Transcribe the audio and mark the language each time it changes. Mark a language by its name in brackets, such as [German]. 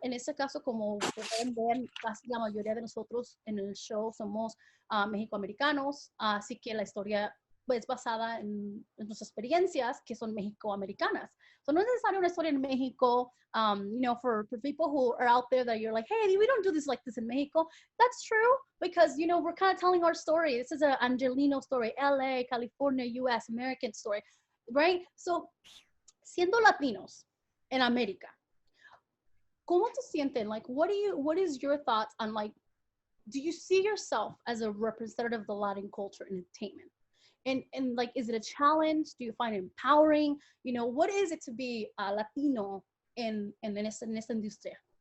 [Spanish] En este caso, como pueden ver, casi la mayoría de nosotros en el show somos mexicoamericanos, así que la historia es basada en nuestras experiencias que son mexicoamericanas. So no es necesario una historia en Mexico. [English] For people who are out there that you're like, hey, we don't do this like this in Mexico. That's true, because, we're kind of telling our story. This is an Angelino story, LA, California, US, American story, right? [Spanish] So, siendo Latinos en América, ¿cómo te sienten? [English] Like, what is your thoughts on, like, do you see yourself as a representative of the Latin culture in entertainment? And like, is it a challenge? Do you find it empowering? What is it to be a Latino in [Spanish] esta industria?